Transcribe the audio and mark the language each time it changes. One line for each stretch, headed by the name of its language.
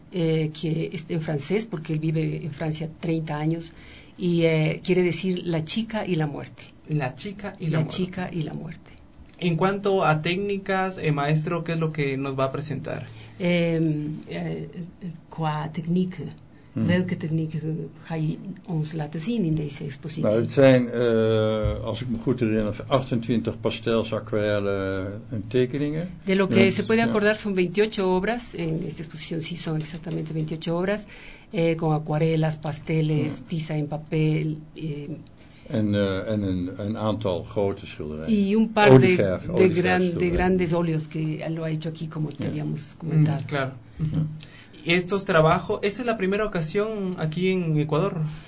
Spanish: Que es en francés, porque él vive en Francia 30 años, y quiere decir la chica y la muerte. La chica y la muerte. La chica y la muerte. En cuanto a técnicas, maestro, ¿qué es lo que nos va a presentar? ¿Qué técnica? ¿Qué técnica hay nos va a presentar en esta exposición?
Dutch: Nou, het zijn, als ik me goed herinner, 28 pastels, acuarelas, tekeningen.
Spanish: De lo que se puede acordar son 28 obras, en esta exposición sí son exactamente 28 obras, con acuarelas, pasteles, tiza en papel.
Dutch: En een aantal grote schilderijen.
Spanish: Y un par de grandes óleos que lo ha hecho aquí, como te habíamos comentado. Claro. Uh-huh. Estos trabajos, ¿esa es la primera ocasión aquí en Ecuador?